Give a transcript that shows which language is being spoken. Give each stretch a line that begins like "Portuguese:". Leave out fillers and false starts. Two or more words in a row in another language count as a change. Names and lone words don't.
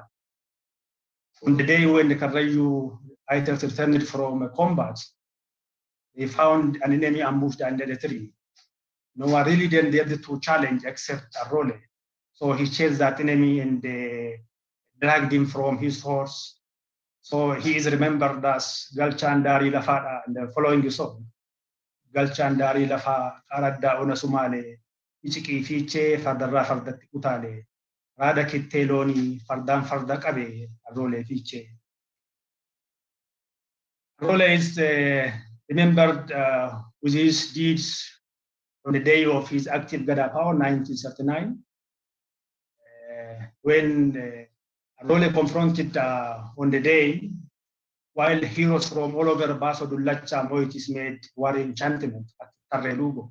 English: On the day when the Karayu fighters returned from combat, they found an enemy ambushed under the tree. No one really then dared to challenge except Arole. So he chased that enemy and dragged him from his horse. So he is remembered as Galchandari Lafa and the following song.
Oromo: Galchandari Lafa Aradda Onasumale, Ichiki Fiche, Fardarra Fardati Utale, Rada Kitteloni, Fardan Fardakabe, Arole Fiche.
English: Arole is remembered with his deeds on the day of his active Gada power, 1939, when Arole confronted on the day, while heroes from all over Baso Dulacha Moitis made war enchantment at Tarrelugo.